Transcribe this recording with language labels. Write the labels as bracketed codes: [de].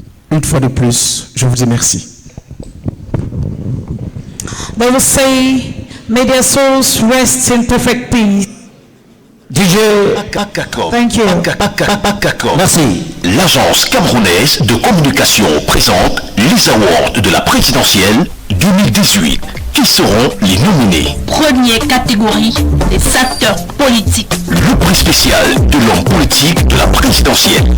[fr] Une fois de plus, je vous dis merci. [en] They will say, may their souls rest in perfect peace. Thank you. [fr] Merci. L'agence camerounaise de communication présente les awards de la présidentielle 2018. Qui seront les nominés? Première catégorie, les acteurs politiques. Le prix spécial de l'homme politique de la présidentielle.